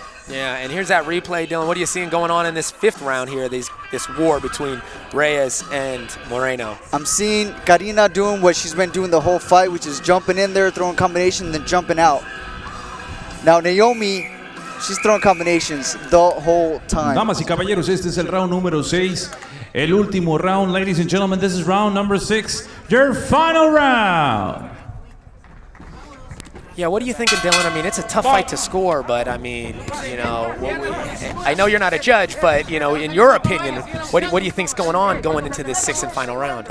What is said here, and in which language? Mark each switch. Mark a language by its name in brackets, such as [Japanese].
[English] Yeah, and here's that replay, Dylan. What are you seeing going on in this fifth round here, this war between Reyes and Moreno? I'm seeing Carina doing what she's been doing the whole fight, which is jumping in there, throwing combinations, then jumping out. Now, Noami, she's throwing combinations the whole time. [Spanish] Damas y caballeros, este es el round número 6. El último round, [English] ladies and gentlemen. This is round number 6, your final round. Yeah, what are you thinking, Dylan? I mean, it's a tough fight to score, but I mean, I know you're not a judge, but in your opinion, what do you think's going on going into this sixth and final round?